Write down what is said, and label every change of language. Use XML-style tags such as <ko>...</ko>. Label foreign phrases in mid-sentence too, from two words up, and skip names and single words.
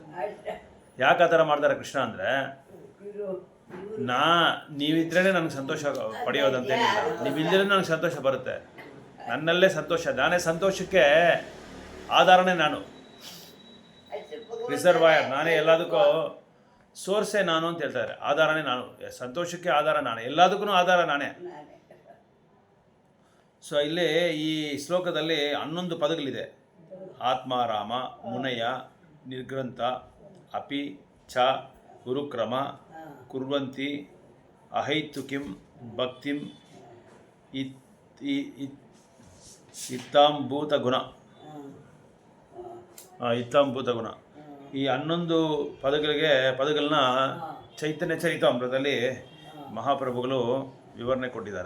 <kn>ಯಾಕೆ ಆ ಥರ ಮಾಡ್ತಾರೆ ಕೃಷ್ಣ ಅಂದರೆ, ನೀವಿದ್ರೇ ನನಗೆ ಸಂತೋಷ ಪಡೆಯೋದಂತ ಏನಿಲ್ಲ, ನೀವಿಲ್ಲದ್ರೆ ನನಗೆ ಸಂತೋಷ ಬರುತ್ತೆ, ನನ್ನಲ್ಲೇ ಸಂತೋಷ, ನಾನೇ ಸಂತೋಷಕ್ಕೆ ಆಧಾರನೇ, ನಾನು ರಿಸರ್ವಾಯರ್, ನಾನೇ ಎಲ್ಲದಕ್ಕೂ ಸೋರ್ಸೇ ನಾನು ಅಂತ ಹೇಳ್ತಾರೆ. ಆಧಾರನೇ ನಾನು, ಸಂತೋಷಕ್ಕೆ ಆಧಾರ ನಾನೇ, ಎಲ್ಲದಕ್ಕೂ ಆಧಾರ ನಾನೇ. ಸೊ ಇಲ್ಲಿ ಈ ಶ್ಲೋಕದಲ್ಲಿ 11 ಪದಗಳಿದೆ.</kn> <sa>ಆತ್ಮಾರಾಮ, ಮುನಯ, ನಿರ್ಗ್ರಂಥ, ಅಪಿ, ಚ, ಗುರುಕ್ರಮ, ಕುರ್ವಂತಿ, ಅಹೈತುಕಿಂ, ಭಕ್ತಿಂ, ಇತ್ತಾಂಭೂತ ಗುಣ.</sa> <kn>ಈ 11 ಪದಗಳನ್ನ ಚೈತನ್ಯ ಚರಿತಾಮೃತದಲ್ಲಿ ಮಹಾಪ್ರಭುಗಳು ವಿವರಣೆ ಕೊಟ್ಟಿದ್ದಾರೆ.</kn>